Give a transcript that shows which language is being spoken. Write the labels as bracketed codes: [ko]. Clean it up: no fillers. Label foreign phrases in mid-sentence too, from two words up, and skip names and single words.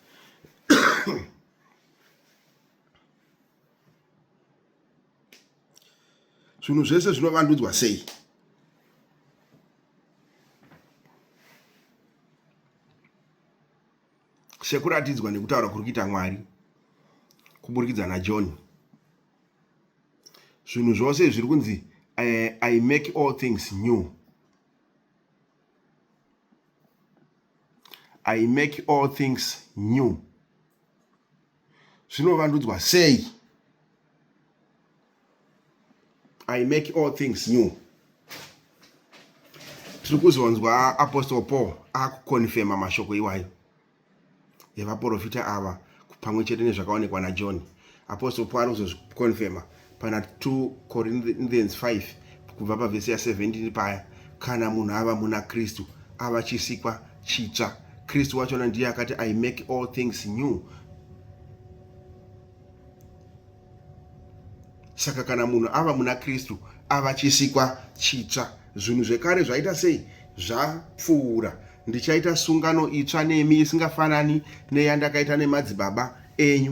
[sn] Zvinhu zvese zvinovandudzwa sei? Sekuratidzwa nekutaura kuri kuita Mwari kuburikidza naJohn. Zvinhu zvose zviri kunzi [en] I make all things new. I make all things new. [sn] Zvinovandudzwa sei? [en] I make all things new. [sn] Tiri kuzonzwa Apostle Paul akukonfirma mashoko iwayo evaprofita ava pamwe chete nezvakaonekwa naJohn. Apostle Paul arikuzokonfirma pana 2 Corinthians 5 kubva pavhesi ya 17 paya, kana munhu ava muna Kristu ava chisikwa chitsva. Kristu wachona ndiye akati [en] I make all things new. [sn] Saka kana munhu ava muna Kristu ava chisikwa chitsva. Zvinhu zvekare zvaita sei? Zvapfuura. Ndichaita sungano itsva nemi isingafanani neyandakaita nemadzibaba enyu.